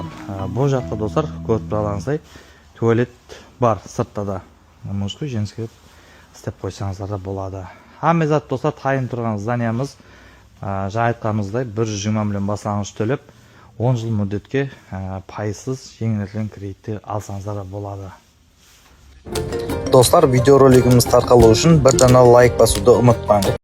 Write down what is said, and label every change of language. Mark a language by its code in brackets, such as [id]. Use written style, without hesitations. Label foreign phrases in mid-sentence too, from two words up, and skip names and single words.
[kaa] Бұл жақта достар, көріп тұрғаныңыздай туалет бар сыртта да. [ru] Мужской, женский [kaa] істеп қойсаңыздар да болады. Хамезат достар, тайын тұрған зданиямыз жаңа айтқанымыздай 120 миллион баслаңғыш төлеп 10 жыл мүддетке пайызсыз жеңілдетілген кредитті алсаңыздар да болады. [uz] Dostlar, videorologimiz tarqaluvi uchun bir dana like bosishni unutmang.